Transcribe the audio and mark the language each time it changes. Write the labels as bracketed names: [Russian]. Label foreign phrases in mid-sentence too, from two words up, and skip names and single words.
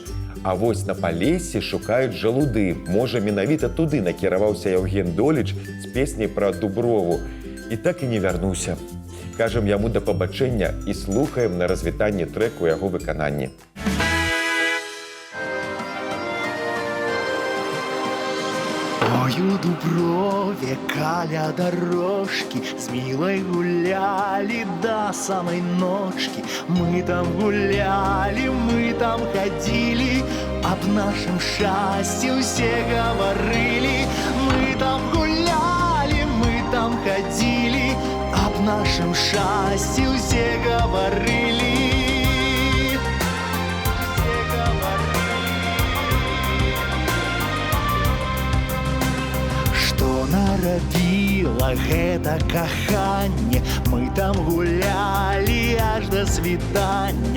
[Belarusian] А вось на Палессі шукаюць жалуды. Можа, менавіта туды накіраваўся Яўген Доліч з песняй пра Дуброву. І так і не вярнуўся. Кажам яму да пабачэння і слухаем на развітанне трэку яго выкананні. [Russian] Ой, у Дуброве каля дорожки с милой гуляли до самой ночки. Мы там гуляли, мы там ходили, об нашем счастье все говорили. Мы там гуляли, мы там ходили, об нашем счастье все говорили. [Belarusian] Што нарабіла гэта каханне, мы там гулялі аж да світання.